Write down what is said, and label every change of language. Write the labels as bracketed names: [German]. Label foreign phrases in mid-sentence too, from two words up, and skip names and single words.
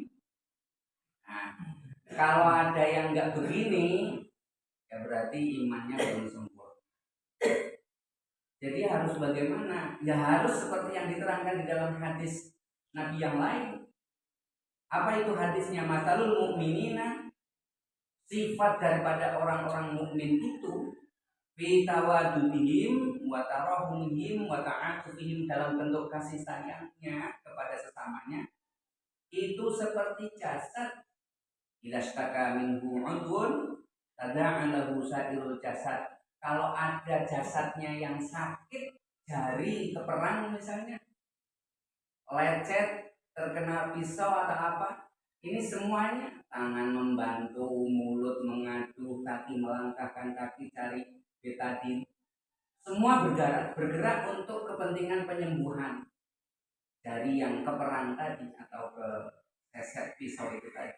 [Indonesian] Nah, kalau ada yang nggak begini, ya berarti imannya belum sempurna. Jadi harus bagaimana? Ya harus seperti yang diterangkan di dalam hadis Nabi yang lain. Apa itu hadisnya? [Arabic] مثل المؤمنين, [Indonesian] sifat daripada orang-orang mukmin itu [Arabic] في توادهم وتراحمهم وتعاطفهم, [Indonesian] dalam bentuk kasih sayangnya kepada sesamanya itu seperti jasad. [Arabic] إذا اشتكى منه عضو تداعى له سائر الجسد. [Indonesian] Kalau ada jasadnya yang sakit, jari keperang misalnya, lecet, terkena pisau atau apa, ini semuanya tangan membantu, mulut mengadu, kaki melangkahkan kaki cari betadin, semua bergerak untuk kepentingan penyembuhan dari yang keperang tadi atau ke seset pisau itu tadi.